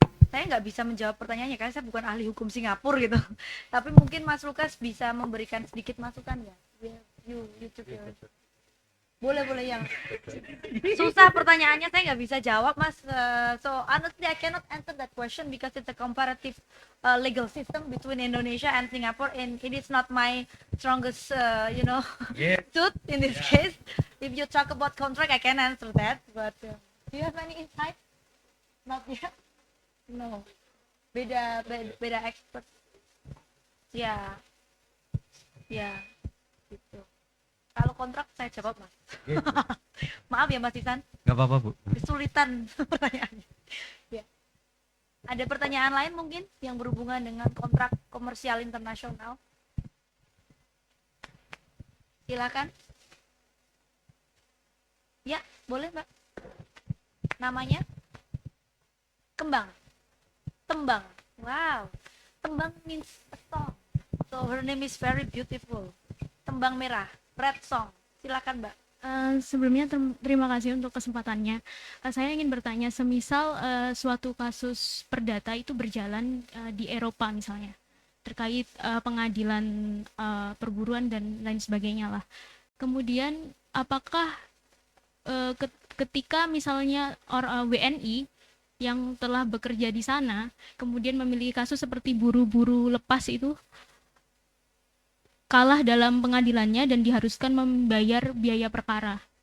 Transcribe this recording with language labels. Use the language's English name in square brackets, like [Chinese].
[Indonesian] Saya nggak bisa menjawab pertanyaannya karena saya bukan ahli hukum Singapura gitu. Tapi mungkin Mas Lukas bisa memberikan sedikit masukan ya. YouTube ya. Boleh yang susah pertanyaannya, saya nggak bisa jawab, Mas. [English] So honestly I cannot answer that question because it's a comparative legal system between Indonesia and Singapore, and it is not my strongest suit in this case. If you talk about contract, I can answer that, but do you have any insight? Not yet. No. [Indonesian] Beda [English] expert. Ya. [Indonesian] Gitu. Kalau kontrak saya jawab, Mas. Maaf ya, Mas Isan. Nggak apa-apa, Bu. Kesulitan pertanyaannya. Ya. Ada pertanyaan lain mungkin yang berhubungan dengan kontrak komersial internasional? Silakan. Ya, boleh, Mbak. Namanya? Tembang. Wow. [English] Tembang means a song. So her name is very beautiful. [Indonesian] Tembang merah, [English] red song. [Indonesian] Silakan, Mbak. Sebelumnya terima kasih untuk kesempatannya. Saya ingin bertanya, semisal suatu kasus perdata itu berjalan di Eropa misalnya, terkait pengadilan perburuan dan lain sebagainya lah. Kemudian apakah ketika misalnya WNI yang telah bekerja di sana kemudian memiliki kasus seperti buru-buru lepas itu kalah dalam pengadilannya dan diharuskan membayar biaya perkara.